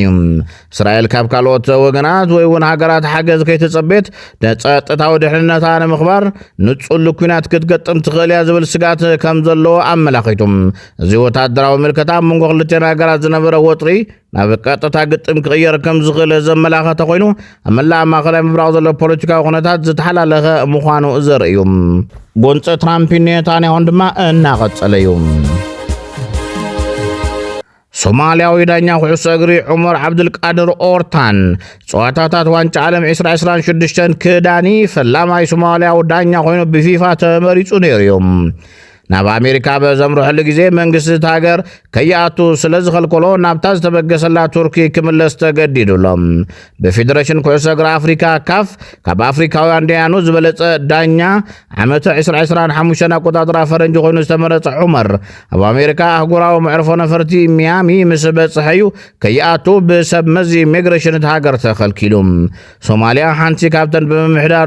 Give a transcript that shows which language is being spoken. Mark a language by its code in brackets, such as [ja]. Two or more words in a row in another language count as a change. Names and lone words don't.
[ti] እዩ እስራኤል ካብ ካልኦት ወገናት ወይ እውን ሃገራት ሓገዝ ከይትጸበየት ንጸጥታዊ ድሕንነታ ንምኽባር ንጹል ኩናት ክትገጥም ትኽእል እያ ዝብል ስጋት ከም ዘለዎ ኣመላኺቱ እዚ ወታደራዊ ምልከታ መንጎ ክልቲአን ሃገራት ዝነበረ ወጥሪ ናብ ቀጥታ ግጥም ክቕየር ከም ዝኽእል ዘመላኽተ ኮይኑ ኣብ መላእ ማእከላይ ምብራቕ ዘሎ ፖለቲካዊ ኩነታት ዝተሓላለኸ ምዃኑ ዘርኢ እዩ ጎንፂ ትራምፕ ኔታንያሁ ድማ እናቐጸለ እዩ ሶማሊያዊ ዳኛ ኩዕሶ እግሪ ዑመር ዓብድልቃድር ኦርታን ጸዋታታት ዋንጫ ዓለም 2026 ክዳኒ ፈላማይ ሶማሊያዊ ዳኛ ኮይኑ ብፊፋ ተመሪጹ ነይሩ እዩ ናብ አሜሪካ በዘምሩሕሉ ጊዜ መንግስት ሃገር ከያቱ ስለዝኸልከሎ ናብታ ዝተበገሰላ ቱርኪ ክምለስ ተገዲዱሎም በፌደሬሽን ኩዕሶ እግሪ አፍሪካ ካፍ ካብ አፍሪካውያን ዳያኑ ዝበለጸ ዳኛ ዓመት 2025 አቆጣጥራ ፈረንጂ ኮይኑ ዝተመረጸ ዑመር ኣብ አሜሪካ አህጉራዊ መዕርፎ ነፈርቲ ሚያሚ ምስ በጽሐዩ ከያቱ ብሰብ መዚ ኢሚግሬሽን ሃገር ተኸልኪሉ ሶማሊያ ሓንቲ ካብተን ብምምሕዳር